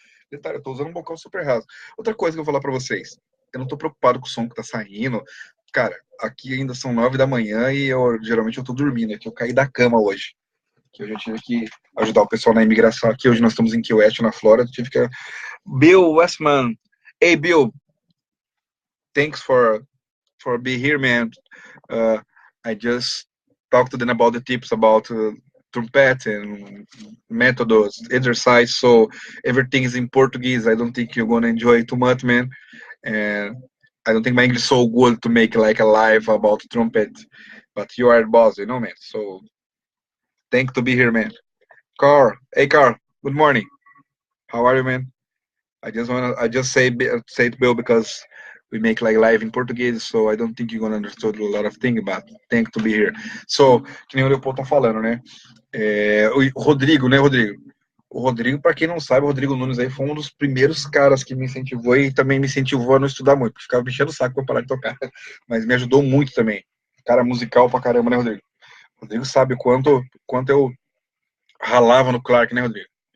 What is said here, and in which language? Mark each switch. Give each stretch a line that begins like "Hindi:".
Portuguese: Detalhe, eu tô usando um bocal super raso. Outra coisa que eu vou falar pra vocês. Eu não tô preocupado com o som que tá saindo. Cara, aqui ainda são 9 da manhã e geralmente eu tô dormindo aqui. Eu caí da cama hoje. Que hoje eu tive que ajudar o pessoal na imigração aqui. Hoje nós estamos em Key West, na Flórida. Tive que... Bill Westman.
English: Hey, Bill. Thanks for being here, man. I just talked to them about the tips about trumpet and methods, exercise. So everything is in Portuguese. I don't think you're gonna enjoy it too much, man. And I don't think my English is so good to make like a live about trumpet. But you are the boss, you know, man. So thank to be here, man. Carl, hey Carl, good morning. How are you, man? I just say to Bill because we make like live in Português, so I don't think you're gonna understand a lot of things, but thank to be here.
Portuguese: So, que nem o Leopoldo tá falando, né? O Rodrigo, né, Rodrigo? O Rodrigo, para quem não sabe, o Rodrigo Nunes aí foi um dos primeiros caras que me incentivou e também me incentivou a não estudar muito, porque ficava me enchendo o saco pra parar de tocar. Mas me ajudou muito também. Cara musical pra caramba, né, Rodrigo? O Rodrigo sabe quanto eu ralava no Clark, né, Rodrigo?